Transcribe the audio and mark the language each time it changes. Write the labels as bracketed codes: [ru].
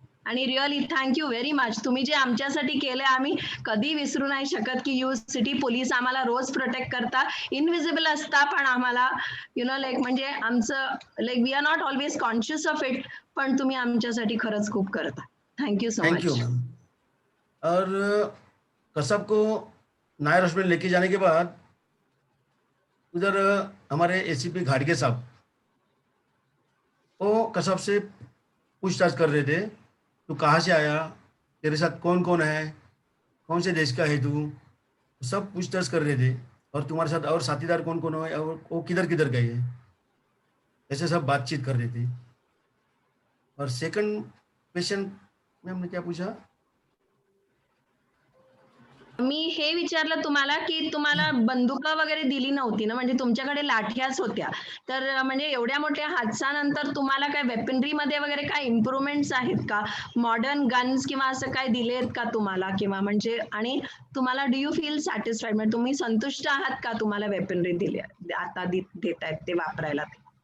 [mr] आणि really thank you very much. तुम्ही जे आमच्यासाठी केले आम्ही कधी विसरू नाही शकत की सिटी पोलीस आम्हाला रोज प्रोटेक्ट करता, इनविजिबल असता, पण आम्हाला लाईक म्हणजे आमचं like [en] we are not always conscious of it, [mr] पण तुम्ही आमच्यासाठी खरंच खूप करता. Thank you so much. [hi] Thank you ma'am. और कसब को नायर हॉस्पिटल लेके जाने के बाद उधर हमारे एसीपी घाटगे साहब वो कसब से पूछताछ कर रहे थे, तू कहाँ से आया, तेरे साथ कौन कौन है, कौन से देश का है तू, सब पूछताछ कर रहे थे। और तुम्हारे साथ और साथीदार कौन कौन है और वो किधर किधर गए है, ऐसे सब बातचीत कर रहे थे। और सेकंड क्वेश्चन में हमने क्या पूछा, [mr] मी हे विचारलं तुम्हाला की तुम्हाला बंदुका वगैरे दिली नव्हती ना, म्हणजे तुमच्याकडे लाठ्याच होत्या, तर म्हणजे एवढ्या मोठ्या हादसानंतर तुम्हाला काय वेपनरी मध्ये वगैरे काय इम्प्रुव्हमेंट्स आहेत का, मॉडर्न गन्स किंवा असं काय दिलेत का तुम्हाला, किंवा म्हणजे आणि तुम्हाला [en] do you feel satisfied, [mr] म्हणजे तुम्ही संतुष्ट आहात का तुम्हाला वेपनरी दिली आता देत आहेत ते वापरायला ते?